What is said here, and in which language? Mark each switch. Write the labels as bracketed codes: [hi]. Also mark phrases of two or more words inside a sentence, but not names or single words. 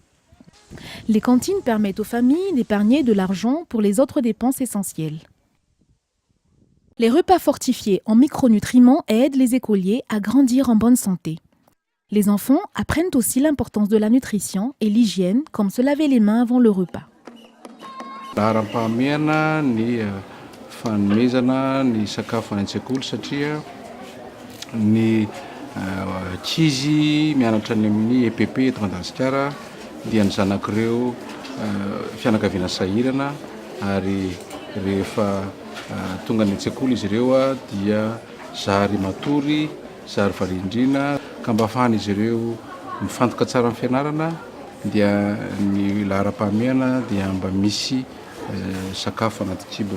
[fr] Les cantines permettent aux familles d'épargner de l'argent pour les autres dépenses essentielles. Les repas fortifiés en micronutriments aident les écoliers à grandir en bonne santé. Les enfants apprennent aussi l'importance de la nutrition et l'hygiène, comme se laver les mains avant le repas. [mg] Chizy mianatra ny amin'ny EPP eto Madagasikara dia ny zanak'ireo fianakaviana sahirana ary rehefa tonga ny an-tsekoly izy ireo dia zary matory, zary valindrina ka mba afahan'izy ireo mifantoka tsara amin'ny fianarana dia ny laharam-pahamehana dia mba misy sakafo anaty kibony.